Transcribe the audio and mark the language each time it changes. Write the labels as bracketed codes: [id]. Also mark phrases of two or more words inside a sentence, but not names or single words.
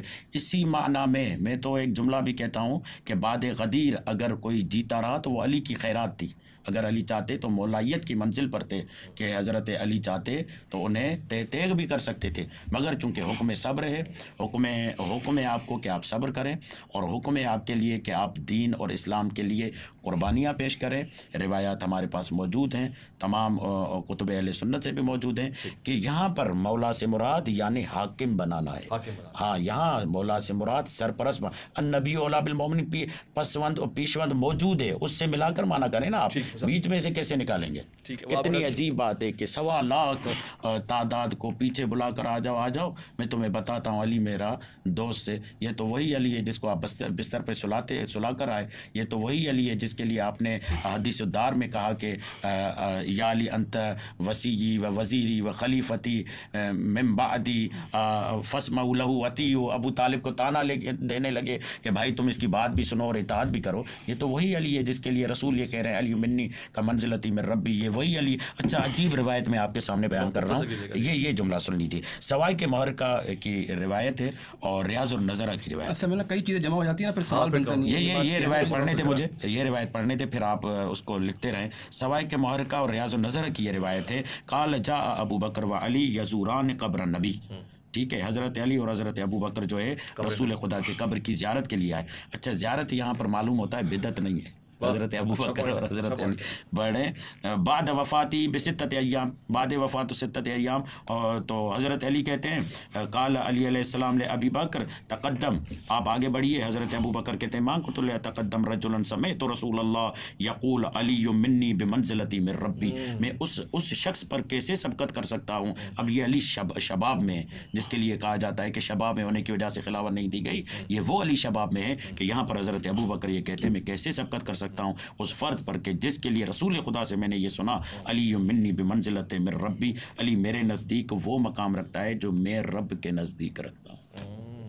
[ur] اسی معنی میں تو ایک جملہ بھی کہتا ہوں کہ بعد غدیر اگر کوئی جیتا رہا تو وہ علی کی خیرات تھی، اگر علی چاہتے تو مولائیت کی منزل پر تھے کہ حضرت علی چاہتے تو انہیں تیغ بھی کر سکتے تھے، مگر چونکہ حکم صبر ہے، حکم ہے آپ کو کہ آپ صبر کریں، اور حکم ہے آپ کے لیے کہ آپ دین اور اسلام کے لیے قربانیاں پیش کریں۔ روایات ہمارے پاس موجود ہیں، تمام کتب اہل سنت سے بھی موجود ہیں کہ یہاں پر مولا سے مراد یعنی حاکم بنانا ہے، ہاں یہاں مولا سے مراد سرپرست، [ar] النبی اولی بالمؤمنین، [ur] پسوند اور پیشوند موجود ہے، اس سے ملا کر مانا کریں نا آپ، بیچ میں سے کیسے نکالیں گے؟ کتنی عجیب بات ہے کہ 1.25 لاکھ تعداد کو پیچھے بلا کر آ جاؤ، میں تمہیں بتاتا ہوں علی میرا دوست ہے، یہ تو وہی علی ہے جس کو آپ بستر پہ سلا کر آئے، یہ تو وہی علی ہے جس کے لیے آپ نے حدیث الدار میں کہا کہ [ar] یا علی انت وسیعی و وزیری و خلیفتی من بعدی فاسمعوا له اطیعوا، [ur] ابو طالب کو تانا دینے لگے کہ بھائی تم اس کی بات بھی سنو اور اطاعت بھی کرو، یہ تو وہی علی ہے جس کے لیے رسول یہ کہہ رہے ہیں [ar] علی منی کا منزلتی من ربی، [ur] یہ وہی علی۔ اچھا عجیب روایت میں آپ کے سامنے بیان کر رہا ہوں، یہ جملہ سن لیجیے، سوائے کے محرقہ کی روایت ہے اور ریاض النظرہ کی روایت، کئی چیزیں جمع ہو جاتی ہیں پھر سوال بنتا نہیں ہے۔ یہ روایت پڑھنے تھے مجھے، یہ روایت روایت پڑھنے تھے، پھر آپ اس کو لکھتے رہیں. سوائے کہ محرکہ اور ریاض النظر کی یہ روایت ہے، [ar] قال جاء ابو بکر و علی یزوران قبر النبی. [ur] ٹھیک ہے، حضرت علی اور حضرت ابو بکر جو ہے رسول خدا کے قبر کی زیارت کے لیے آئے. اچھا، زیارت یہاں پر معلوم ہوتا ہے بدعت نہیں ہے، حضرت ابو بکر اور حضرت علی بڑھے [ar] بعد وفاتی بستۃ ایام، بعد وفات ستۃ ایام. [ur] اور تو حضرت علی کہتے ہیں [ar] قال علی علیہ السلام ابی بکر تقدم، [ur] آپ آگے بڑھیے. حضرت ابو بکر کہتے ہیں [ar] مان قلت تقدم رجلا سمعت رسول اللہ یقول علی منی بمنزلتی من ربی. [ur] میں اس شخص پر کیسے سبقت کر سکتا ہوں؟ اب یہ علی شباب میں، جس کے لیے کہا جاتا ہے کہ شباب میں ہونے کی وجہ سے خلافت نہیں دی گئی، یہ وہ علی شباب میں ہے کہ یہاں پر حضرت ابو بکر یہ کہتے ہیں میں کیسے سبقت کر سکتا ہوں اس فرد پر کہ جس کے لیے رسول خدا سے میں نے یہ سنا [ar] علی منی بمنزلت من ربی، [ur] علی میرے نزدیک وہ مقام رکھتا ہے جو میں رب کے نزدیک رکھتا ہوں.